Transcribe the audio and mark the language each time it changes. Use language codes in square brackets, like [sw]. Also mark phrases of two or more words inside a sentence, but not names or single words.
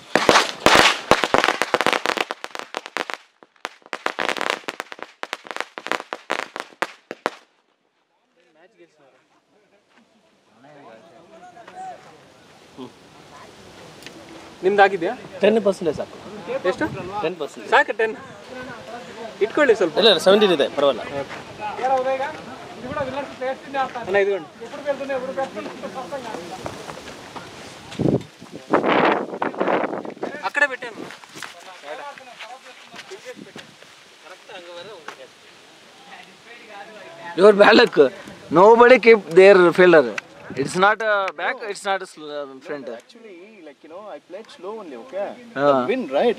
[kn] ನಿಮ್ದು ಆಗಿದೆಯಾ? 10% ಸಾಕು. ಎಷ್ಟು? 10% ಸಾಕು. 10 ಇಟ್ಕೊಳ್ಳಿ ಸ್ವಲ್ಪ. ಇಲ್ಲ 17 ಇದೆ, ಪರವಾಗಿಲ್ಲ. ಅಣ್ಣ ಇದ್ಕೊಂಡು [te] అక్కడే పెట్టాను. [en] Your bad luck. Nobody keep their fielder. It's not a back, it's not a front. Actually, I played slow only, okay? The wind, right?